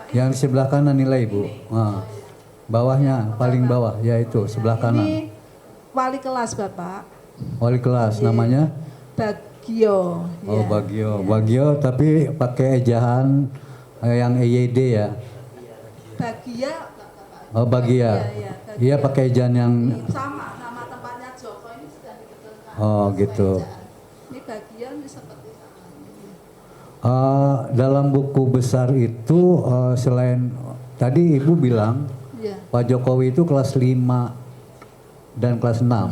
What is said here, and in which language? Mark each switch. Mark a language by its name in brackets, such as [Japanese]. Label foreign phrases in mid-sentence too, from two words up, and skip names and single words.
[Indonesian] Yang di sebelah kanan nilai Bu. Bawahnya, paling bawah, yaitu sebelah kanan. Ini wali kelas Bapak. Wali kelas, namanya? Bagio. Oh Bagio, Bagio tapi pakai ejaan yang EYD ya? Bagia. Oh Bagia. Iya pakai ejaan yang Sama, nama tempatnya Joko ini sudah dibetulkan. oh gitu. Ini bagian seperti Dalam buku besar itu selain tadi Ibu bilang Pak Jokowi itu kelas 5 dan kelas 6.